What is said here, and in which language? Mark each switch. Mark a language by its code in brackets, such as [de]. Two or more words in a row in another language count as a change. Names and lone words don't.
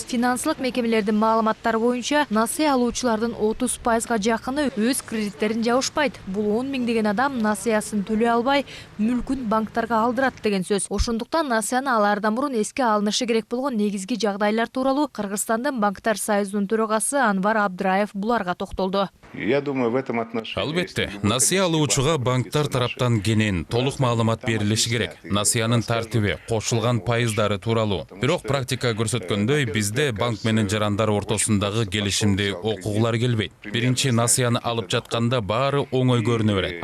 [ky] Финансылык мекемелердин маалыматтары боюнча, насыя алуучулардын 30%га жакыны өз кредиттерин жабышпайт. Бул 10 миңдеген адам насыясын төлөй албай, мүлкүн банктарга алдырат деген сөз. Ошондуктан насыяны алаардан мурун эске алынышы керек болгон негизги жагдайлар тууралуу Кыргызстандын банктар союзунун төрагасы Анвар Абдраев буларга токтолду. [ru] Я думаю, в этом отношении... [ky] Албетте, насыя алуучуга банктар тараптан кенен толук маалымат берилиши керек. Насыянын тартиби, кошулган пайыздары тууралуу. Бирок практика көрсөткөндөй, бизде банк менен жарандар ортосундагы келишимди окугулар келбейт. Биринчи насыяны алып жатканда баары оңой көрүнө берет.